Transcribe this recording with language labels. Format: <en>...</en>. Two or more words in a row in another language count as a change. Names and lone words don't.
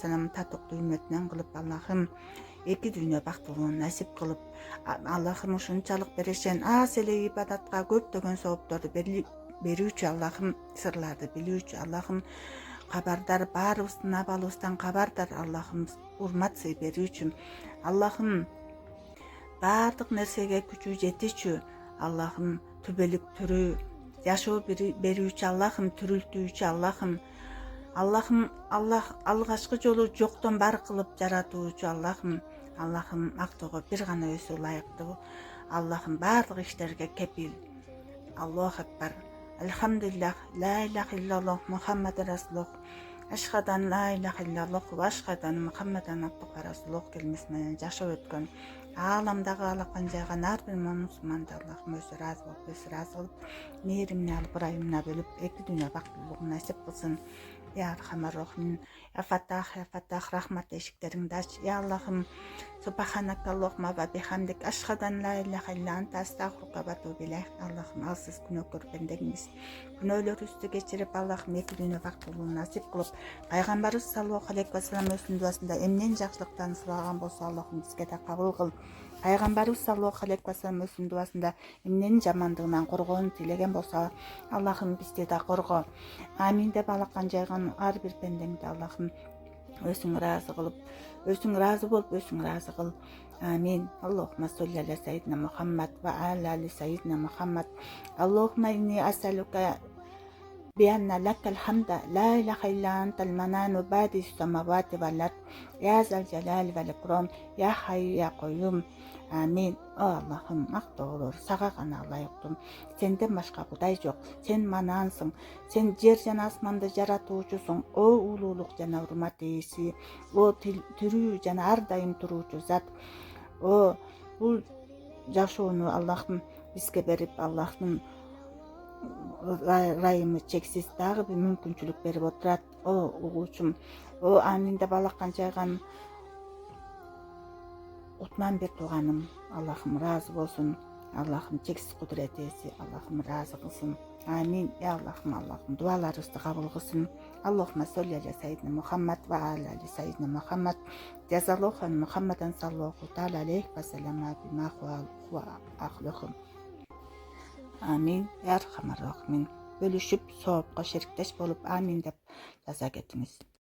<ky>салламдын татыктуу үммөтүнөн кылып, Аллахым эки дүйнө бактылыгын насип кылып, Аллахым ушунчалык берешен аз эле ибадатка көптөгөн соопторду берүүчү Аллахым, сырларды билүүчү Аллахым, кабардар, баарыбыздын абалыбыздан кабардар Аллахым, урмат сый берүүчү Аллахым, баардык нерсеге күчү жетүүчү Аллахым, түбөлүк түрүү жашоо берүүчү Аллахым, тирилтүүчү Аллахым, Аллах алгачкы жолу жоктон бар кылып жаратуучу Аллахым, Аллахым мактоого бир гана өзү ылайыктуу Аллахым, баардык иштерге кепил.</ky> <ar>الله أكبر. الحمد لله، لا إله إلا الله محمد رسول الله، أشهد أن لا إله إلا الله وأشهد أن محمدا عبده ورسوله</ar> <ky>келмеси менен жашап өткөн ааламдагы алакан жайган ар бир мусулманды Аллахым өзү ыраазы болуп, өзү ыраазы кылып, мээримине алып, ырайымына бөлүп, эки дүйнө бактылыгын насип кылсын.</ky> <ar>يا أرحم الراحمين، يا فتاح,</ar> <ky>рахмат эшиктериңди ач. Я Аллахым,</ky> <ar>سبحانك اللهم وبحمدك، أشهد أن لا إله إلا أنت، أستغفرك وأتوب إليك.</ar> <ky>Аллахым, алсыз күнөөкөр бендегиңиз, күнөөлөрүбүздү кечирип, Аллахым эки дүйнө бактылыгын насип кылып, пайгамбарыбыз</ky> <ar>صلى الله عليه وسلم</ar> <ky>өзүнүн дуасында эмнен жакшылыктан сулаган болсо, Аллахым бизге да кабыл кыл. Пайгамбарыбыз</ky> <ar>صلى الله عليه وسلم</ar> <ky>өзүнүн дуасында эмненин жамандыгынан коргоону тилеген болсо, Аллахым бизди да корго. Амин деп алакан жайган ар бир пендеңди Аллахым өзүң ыраазы кылып, өзүң ыраазы болуп, өзүң ыраазы кыл. Амин.</ky> <ar>اللهم صل على سيدنا محمد وعلى آل سيدنا محمد ва аля али сайидина Мухаммад. اللهم إني أسألك بأن لك الحمد لا إله إلا أنت المنان بادئ السماوات والأرض يا ذا الجلال والإكرام يا حي يا قيوم. Амин.</ar> <ky>О Аллахым, мактоолор сага гана ылайыктуу. Сенден башка кудай жок. Сен манансың. Сен жер жана асманды жаратуучусуң. О улуулук жана урмат ээси. О тирүү жана ар дайым туруучу зат. О бул жашоону Аллахым бизге берип, Аллахтын ырайымы чексиз дагы бир мүмкүнчүлүк берип отурат. О угуучум, о амин деп алакан жайган Утман бир тууганым, Аллахым ыраазы болсун. Аллахым чексиз кудурет ээси, Аллахым ыраазы кылсын. Амин. Я Аллахым, дуаларыбызды кабыл кылсын.</ky> <ar>اللهم صل على سيدنا محمد وعلى آل سيدنا محمد ва аля али сайидина Мухаммад. جزى الله محمدا صلى الله تعالى عليه وسلم بما هو أهله. آمين. يا أرحم الراحمين.</ar> <ky>Бөлүшүп, соопко шериктеш болуп, амин деп жаза кетиңиз.</ky>